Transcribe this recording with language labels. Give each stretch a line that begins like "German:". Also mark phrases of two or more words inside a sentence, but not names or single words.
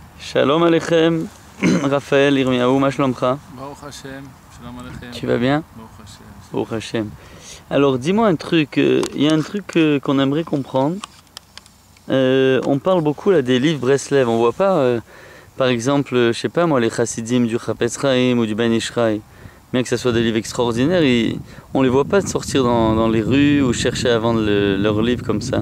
Hebrew: שלום עליכם, רפאל, ירמיהו, מה שלומך. ברוך השם, שלום עליכם.
French: Tu vas bien?
Hebrew: ברוך השם. ברוך השם.
French: Alors dis-moi un truc, il y a un truc qu'on aimerait comprendre. On parle beaucoup là des livres Breslev, on voit pas, par exemple, je sais pas moi, les chassidim du Chafetz Chaim ou du Ben Ish Chai, bien que ce soit des livres extraordinaires, on les voit pas sortir dans les rues ou chercher à vendre leurs livres comme ça.